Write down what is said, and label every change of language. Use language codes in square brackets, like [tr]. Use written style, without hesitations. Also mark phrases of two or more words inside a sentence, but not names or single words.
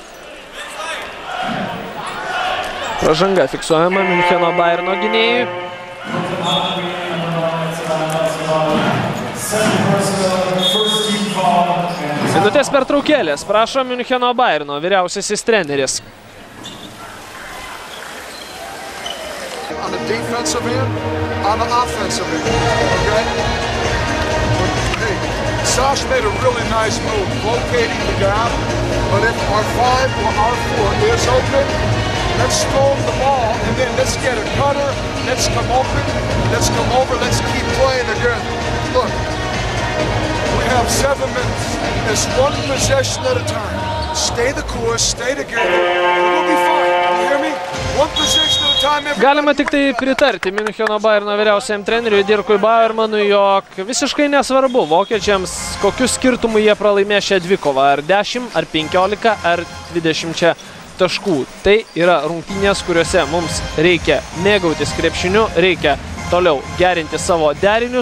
[lt] Pražanga fiksuojama Miuncheno Bayerno gynėjui. Minutės pertraukėlės. Prašo Miuncheno Bayerno vyriausiasis treneris. [en] On the defensive end, on the offensive end, okay? Hey, Sash made a really nice move, locating the gap, but if our 5 or our 4 is open, let's throw the ball, and then let's get a cutter, let's come open, let's come over, let's keep playing again. Look, we have 7 minutes. It's one possession at a time. Stay the course, stay together, we'll be fine. You hear me? One possession at a time. [lt] Galima tik tai pritarti Miuncheno Bayerno vyriausiajam treneriui Dirkui Bauermanui, jog visiškai nesvarbu vokiečiams, kokiu skirtumu jie pralaimė šią dvikovą, ar 10, ar 15, ar 20 taškų. Tai yra rungtynės, kuriuose mums reikia mėgautis krepšiniu, reikia toliau gerinti savo derinius.